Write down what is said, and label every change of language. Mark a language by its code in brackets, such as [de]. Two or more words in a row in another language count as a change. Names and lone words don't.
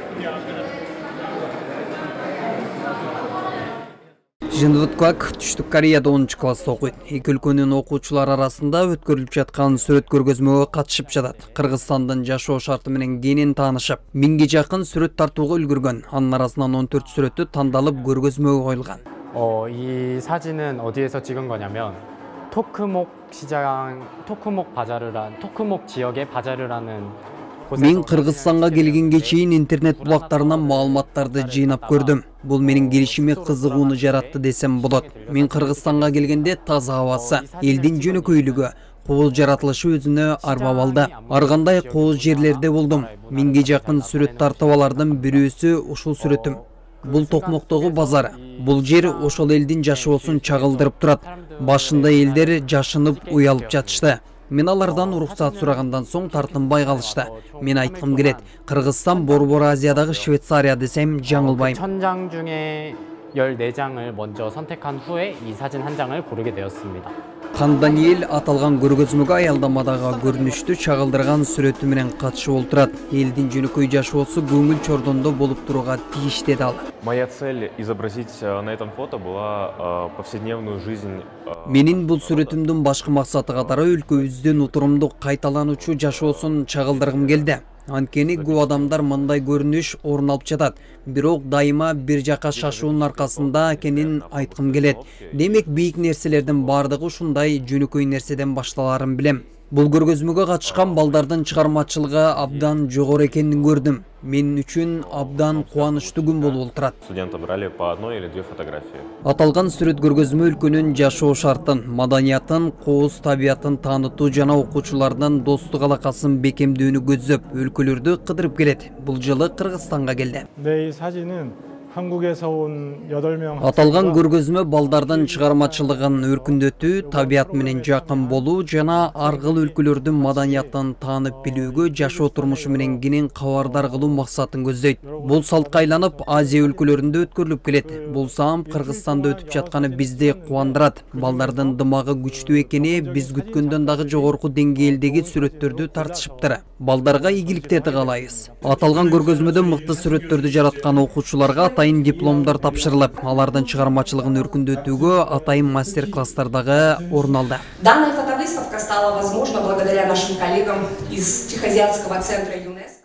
[ky] Жындыткак Түштүк Кореяда 10 класста окуйт. Эки өлкөнүн окуучулары арасында өткөрүлүп жаткан сүрөт көргөзмөгө катышып жатат. Кыргызстандын жашоо шарты менен кенен таанышып, 1000ге жакын сүрөт тартууга үлгүргөн. Анын арасынан 14 сүрөтү тандалып көргөзмөгө коюлган. [ko] 이 사진은 어디에서 찍은 거냐면 토크목 지역의 바자르라는 [ky] Мен Кыргызстанга келгенге чейин интернет булактарынан маалыматтарды жыйнап көрдүм. Бул менин келишиме кызыгууну жаратты десем болот. Мен Кыргызстанга келгенде таза абасы, элдин жөнөкөйлүгү, кооз жаратылышы өзүнө арбап алды. Ар кандай кооз жерлерде болдум. 1000ге жакын сүрөт тартып алардын бирөөсү ушул сүрөтүм. Бул Токмоктогу базар. Бул жер ошол элдин жашоосун чагылдырып турат. Башында элдер жашынып уялып жатышты. Мен алардан уруксат сурагандан соң тартынбай калышты. Мен айткым келет, Кыргызстан Борбор Азиядагы Швейцария десем жаңылбайм. [ko] 1000장 중에 14장을 먼저 선택한 후에 이 사진 한 장을 고르게 되었습니다. [ky] Хан Даниэль аталган көргөзмөгө аялдамадагы көрүнүштү чагылдырган сүрөтү менен катышып олтурат. Элдин жөнөкөй жашоосу көңүл чордондо болуп турууга тийиш деди ал. [ru] Моя цель изобразить на этом фото была повседневную жизнь. [ky] Менин бул сүрөтүмдүн башкы максаты катары өлкөбүздүн утурумдук кайталануучу жашоосун чагылдыргым келди. Анткени көп адамдар мындай көрүнүш орун алып жатат. Бирок дайыма бир жака шашуунун аркасында экенин айткым келет. Демек бийик нерселердин бардыгы ушундай жөнөкөй нерседен башталарын билем. Бул көргөзмөгө катышкан балдардын чыгармачылыгы абдан жогору экенин көрдүм. Мен үчүн абдан кубанычтуу күн болуп отурат. [ru] Студенты брали по одной или две фотографии. [ky] Аталган сүрөт көргөзмө өлкөнүн жашоо шартын, маданиятын, кооз табиятын таанытуу жана окуучулардын достук алакасын бекемдөөнү көздөп, өлкөлөрдү кыдырып келет. Бул жылы Кыргызстанга келди. [ko] 이 사진은 한국에서 온 8명 [ky] Аталган көргөзмө балдардын чыгармачылыгын өркүндөтүү, табият менен жакын болуу жана аргыл өлкөлөрдүн маданиятын таанып билүүгө, жашоо турмушу менен кенен кабардар кылуу максатын көздөйт. Бул салтка айланып Азия өлкөлөрүндө өткөрүлүп келет. Бул саам Кыргызстанда өтүп жатканы бизди кубандырат. Балдардын дымагы күчтүү экени биз күткөндөн дагы жогорку деңгээлдеги сүрөттөрдү тартышыптыр. Балдарга ийгиликтерди каалайбыз. Аталган көргөзмөдө мыкты сүрөттөрдү жараткан окуучуларга атайын дипломдор тапшырылып, алардын чыгармачылыгын өркүндөтүүгө атайын мастер-класстардагы орун алды. [ru] Данная фотовыставка стала возможна благодаря нашим коллегам из Тихоазиатского центра